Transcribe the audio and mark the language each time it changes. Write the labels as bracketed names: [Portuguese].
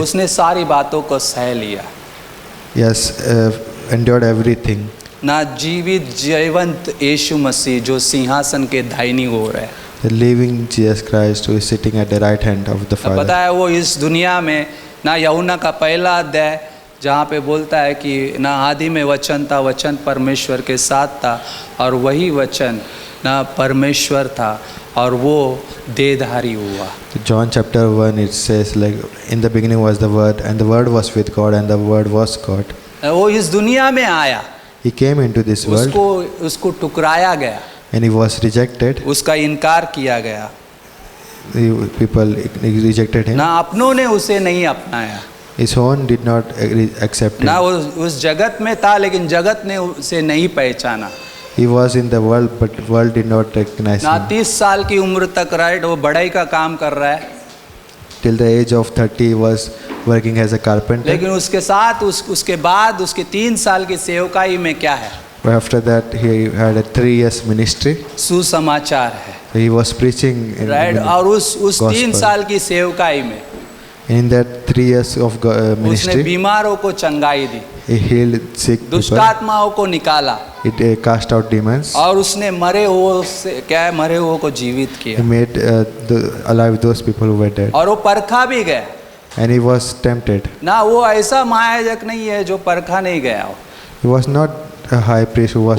[Hindi] उसने सारी बातों को सह लिया [English] Yes, endured everything. [Hindi] ना, जीवित जीवंत यीशु मसीह जो सिंहासन के दाहिनी ओर है। [English] The living Jesus Christ who is sitting at the right hand of the Father. [Hindi] पता है वो इस दुनिया में ना, यूहन्ना का पहला अध्याय जहाँ पे बोलता है कि ना आदि में वचन था, वचन परमेश्वर के साथ था और वही वचन ना परमेश्वर था और वो देहधारी हुआ। [English] John chapter 1 it says like in the beginning was the word and the word was with God and the word was God. [Hindi] वो इस दुनिया में आया, [English] He came into this world [Hindi] उसको टुकराया गया, [English] and he was rejected. [Hindi] उसका इनकार किया गया, [English] People rejected him. [Hindi] ना अपनों ने उसे नहीं अपनाया, [English] His own did not accept ना him. [Hindi] वो उस जगत में था लेकिन जगत ने उसे नहीं पहचाना। [English] He was in the world but world did not recognize ना him. [Hindi] 30 साल की उम्र तक राइट वो बढ़ाई का काम कर रहा है, [English] Till the age of 30 he was working as a carpenter. [Hindi] लेकिन उसके साथ उसके बाद उसके 3 साल की सेवकाई में क्या है? [English] But after that he had a 3 years ministry. [Hindi] सुसमाचार है, [English] He was preaching in [Hindi] right. और उस [English] gospel. [Hindi] 3 साल की सेवकाई में [English] In that 3 years of [Hindi] उसने [English] ministry, [Hindi] बीमारों को चंगाई दी, [English] he healed sick people. [Hindi] दुष्ट आत्माओं को निकाला [English] It cast out demons. [Hindi] और उसने मरे हुओं से क्या है, मरे हुओं को जीवित [English] He [Hindi] किया [English] made alive those people who were dead. [Hindi] और वो परखा भी गया [English] And he was tempted. ना। [Hindi] वो ऐसा महायाजक नहीं है जो परखा नहीं गया हो, [English] He was not a high priest who was